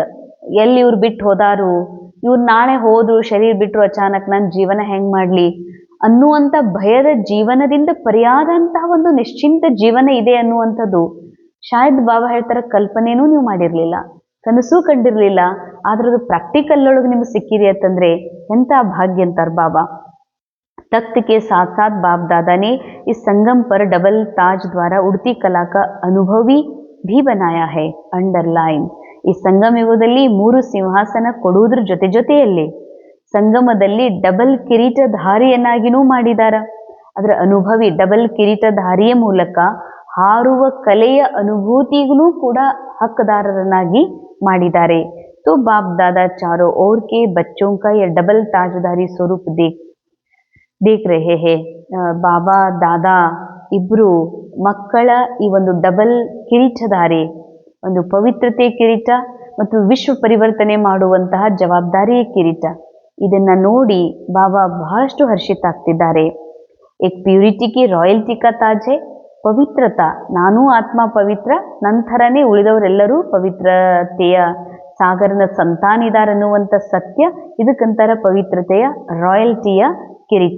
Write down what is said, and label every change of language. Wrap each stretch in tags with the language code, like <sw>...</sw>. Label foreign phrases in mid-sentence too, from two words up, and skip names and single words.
<kn>ಎಲ್ಲಿ ಇವ್ರು ಬಿಟ್ಟು ಹೋದಾರು, ಇವ್ರು ನಾಳೆ ಹೋದ್ರು, ಶರೀರ ಬಿಟ್ಟರು ಅಚಾನಕ್, ನನ್ನ ಜೀವನ ಹೆಂಗ್ ಮಾಡ್ಲಿ ಅನ್ನುವಂಥ ಭಯದ ಜೀವನದಿಂದ ಪರಿಯಾದಂತಹ ಒಂದು ನಿಶ್ಚಿಂತ ಜೀವನ ಇದೆ ಅನ್ನುವಂಥದ್ದು ಶಾಯದ್ ಬಾಬಾ ಹೇಳ್ತಾರೆ ಕಲ್ಪನೆನೂ ನೀವು ಮಾಡಿರಲಿಲ್ಲ, ಕನಸು ಕಂಡಿರಲಿಲ್ಲ. ಆದ್ರದ್ದು ಪ್ರಾಕ್ಟಿಕಲ್ ಒಳಗೆ ನಿಮ್ಗೆ ಸಿಕ್ಕಿದೆ ಅಂತಂದ್ರೆ ಎಂಥ ಭಾಗ್ಯ ಅಂತಾರೆ ಬಾಬಾ.</kn> <hi>तख्त के साथ साथ बाप दादा ने इस संगम पर डबल ताज द्वारा उड़ती कला का अनुभवी भी बनाया है. अंडरलाइन.</hi> <kn>ಈ ಸಂಗಮ ಯುಗದಲ್ಲಿ 3 ಸಿಂಹಾಸನ ಕೊಡುವುದ್ರ ಜೊತೆಯಲ್ಲಿ ಸಂಗಮದಲ್ಲಿ ಡಬಲ್ ಕಿರೀಟಧಾರಿಯನ್ನಾಗಿನೂ ಮಾಡಿದಾರ. ಅದರ ಅನುಭವಿ ಡಬಲ್ ಕಿರೀಟಧಾರಿಯ ಮೂಲಕ ಹಾರುವ ಕಲೆಯ ಅನುಭೂತಿಗೂ ಕೂಡ ಹಕ್ಕದಾರರನ್ನಾಗಿ ಮಾಡಿದ್ದಾರೆ.</kn> <hi>तो बाप दादा चारों ओर के बच्चों का यह डबल ताजधारी स्वरूप देख रहे हैं.</hi> <kn>ಬಾಬಾ ದಾದಾ ಇಬ್ರು ಮಕ್ಕಳ ಈ ಒಂದು ಡಬಲ್ ಕಿರೀಟಧಾರಿ, ಒಂದು ಪವಿತ್ರತೆ ಕಿರೀಟ ಮತ್ತು ವಿಶ್ವ ಪರಿವರ್ತನೆ ಮಾಡುವಂತಹ ಜವಾಬ್ದಾರಿಯ ಕಿರೀಟ, ಇದನ್ನ ನೋಡಿ ಬಾಬಾ ಬಹಳಷ್ಟು ಹರ್ಷಿತಾಗ್ತಿದ್ದಾರೆ.</kn> <hi>एक प्यूरिटी की रॉयल्टी का ताज है,</hi> <kn>ಪವಿತ್ರತಾ, ನಾನೂ ಆತ್ಮ ಪವಿತ್ರ, ನಂತರನೇ ಉಳಿದವರೆಲ್ಲರೂ ಪವಿತ್ರತೆಯ ಸಾಗರನ ಸಂತಾನಿದಾರನ್ನುವಂಥ ಸತ್ಯ, ಇದಕ್ಕಂತರ ಪವಿತ್ರತೆಯ ರಾಯಲ್ಟಿಯ ಕಿರೀಟ.</kn>